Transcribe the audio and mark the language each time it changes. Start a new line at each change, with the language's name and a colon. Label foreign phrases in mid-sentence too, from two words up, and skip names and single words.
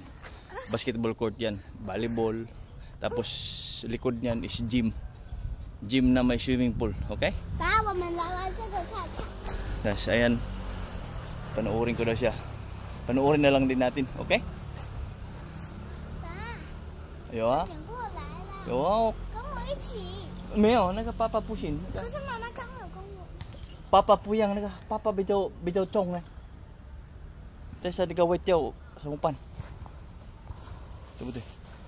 English: Basketball court
Filipino: yan, volleyball. Tapos likod niyan is gym. Gym na may
English: swimming pool,
Filipino: okay? Yes, ayan. Panoorin ko na siya. Panoorin na lang din natin, okay? Ayo ah. Yo.
Chinese: 没有那个爸爸不行。可是妈妈刚好跟我。爸爸不一样，那个爸爸比较重呢。但是那个会掉什么办？对不对？